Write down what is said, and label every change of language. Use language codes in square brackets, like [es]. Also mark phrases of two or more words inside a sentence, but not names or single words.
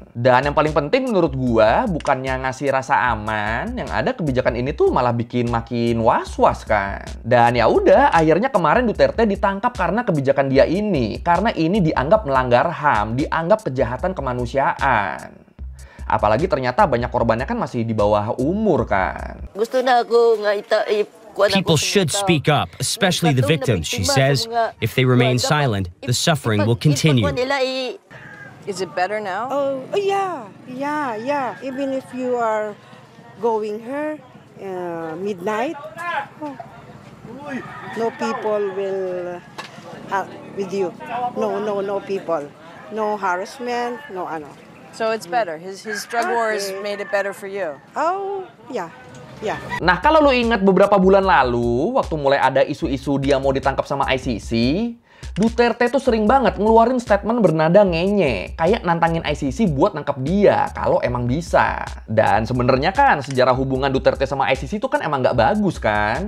[id] Dan yang paling penting menurut gua, bukannya ngasih rasa aman, yang ada kebijakan ini tuh malah bikin makin was-was kan. Dan ya udah, akhirnya kemarin Duterte ditangkap karena kebijakan dia ini. Karena ini dianggap melanggar HAM, dianggap kejahatan kemanusiaan. Apalagi ternyata banyak korbannya kan masih di bawah umur kan. [tl] Gusto na ako nga [en] People should speak up, especially the victims, she says. If they remain silent, the suffering will continue. Is it better now? Oh, yeah. Even if you are going here midnight, no people will with you. No people. No harassment, no ano. So it's better. His drug wars made it better for you. Oh, yeah. [id] Nah, kalau lu ingat beberapa bulan lalu, waktu mulai ada isu-isu dia mau ditangkap sama ICC, Duterte tuh sering banget ngeluarin statement bernada ngenye, kayak nantangin ICC buat nangkap dia kalau emang bisa. Dan sebenarnya kan sejarah hubungan Duterte sama ICC itu kan emang nggak bagus kan.